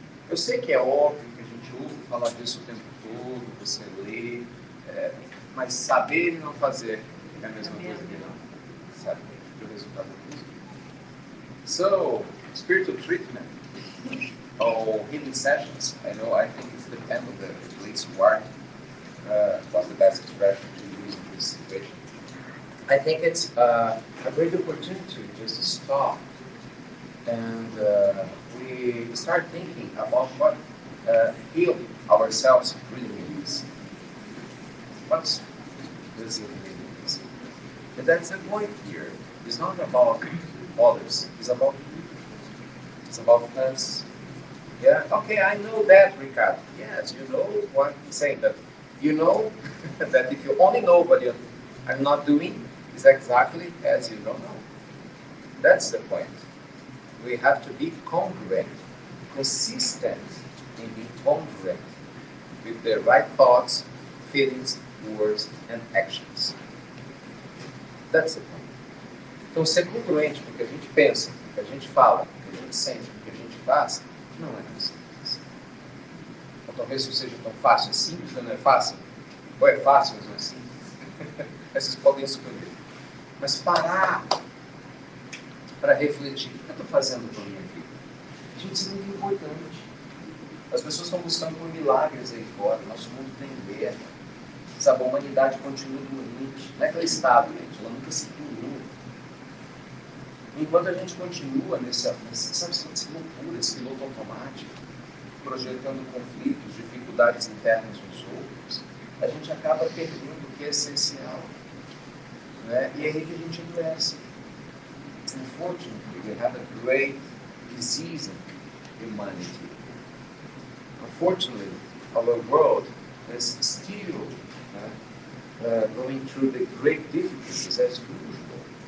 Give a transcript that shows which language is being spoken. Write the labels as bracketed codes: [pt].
[pt] Eu sei que é óbvio que a gente ouve falar disso o tempo todo, você lê, mas saber e não fazer é a mesma coisa que não sabe o resultado disso. [en] So, spiritual treatment or healing sessions. I think it's dependent on the place you are. What's the best expression to use in this situation? I think it's a great opportunity to just stop and we start thinking about what heal ourselves really means. What's this really means? And that's the point here. It's not about others. It's about you. It's about us. Yeah. Okay, I know that, Ricardo. Yes, you know what I'm saying. That you know that if you only know what you are not doing, is exactly as you don't know. That's the point. We have to be congruent, consistent in being congruent with the right thoughts, feelings, words, and actions. That's the point. [pt] Então, ser congruente com o que a gente pensa, com o que a gente fala, com o que a gente sente, com o que a gente faz, não é tão simples. Ou talvez não seja tão fácil. É simples, mas não é fácil. Ou é fácil, mas não é simples. Vocês podem escolher. Mas parar para refletir. O que eu estou fazendo com a minha vida? Gente, isso é muito importante. As pessoas estão buscando por milagres aí fora. Nosso mundo tem guerra. Sabe, a humanidade continua doente. Não é aquele estado, gente. Ela nunca se curou. Enquanto a gente continua nessa loucura, esse piloto automático, projetando conflitos, dificuldades internas nos outros, a gente acaba perdendo o que é essencial. Né? E é aí que a gente adoece. [en] Unfortunately, we have a great disease in humanity. Unfortunately, our world is still going through the great difficulties as usual.